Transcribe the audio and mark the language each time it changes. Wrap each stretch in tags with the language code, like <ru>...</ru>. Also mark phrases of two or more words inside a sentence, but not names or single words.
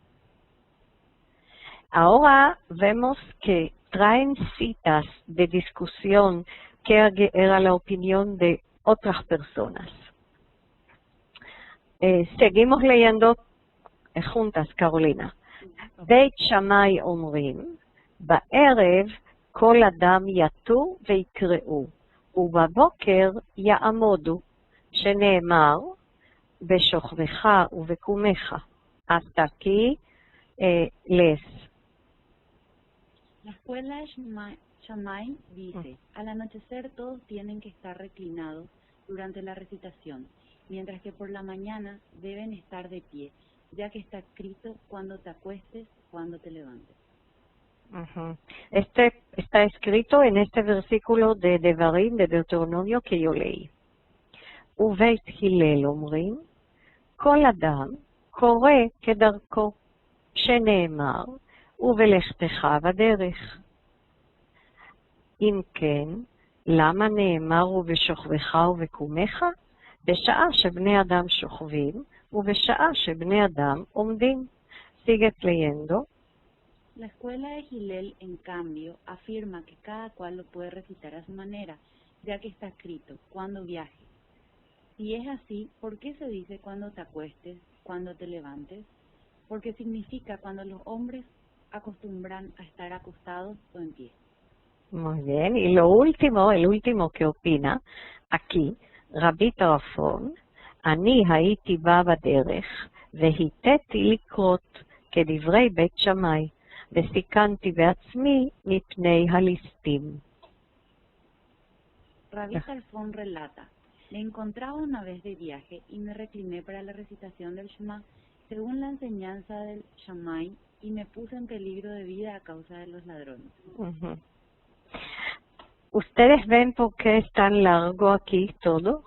<es>Ahora vemos que traen citas de discusión que era la opinión de otras personas. Seguimos leyendo juntas, Carolina.</es> <he>בית שמאי אומרים, בערב כל אדם יתו ויקראו, ובבוקר יעמודו, שנאמר, בשוכבך ובקומך.</he> <es>Hasta aquí lees. La escuela de Shammai dice, al anochecer todos tienen que estar reclinados durante la recitación, mientras que por la mañana deben estar de pie, ya que está escrito cuando te acuestes, cuando te levantes. Está escrito en este versículo de Devarim, de Deuteronomio que yo leí.</es> <he>ובית הלל אומרים, כל אדם קורא כדרכו, שנאמר, ובלכתך בדרך. אם כן, למה נאמר ובשוכבך ובקומך? בשעה שבני אדם שוכבים, ובשעה שבני אדם עומדים.</he> <es>Sigues leyendo. La escuela de Hillel, en cambio, afirma que cada cual lo puede recitar a su manera, ya que está escrito, cuando viajes. Si es así, ¿por qué se dice cuando te acuestes, cuando te levantes? Porque significa cuando los hombres acostumbran a estar acostados o en pie. Muy bien. Y lo último, el último que opina aquí,</es> <he>רבי טרפון, אני הייתי בא בדרך והיטאתי לקרות כדברי בית שמאי, וסיכנתי בעצמי מפני הליסטים.</he> <es>Rabí Tarfón relata, me encontraba una vez de viaje y me recliné para la recitación del Shema según la enseñanza del Shammai y me puse en peligro de vida a causa de los ladrones. ¿Ustedes ven por qué es tan largo aquí todo?</es>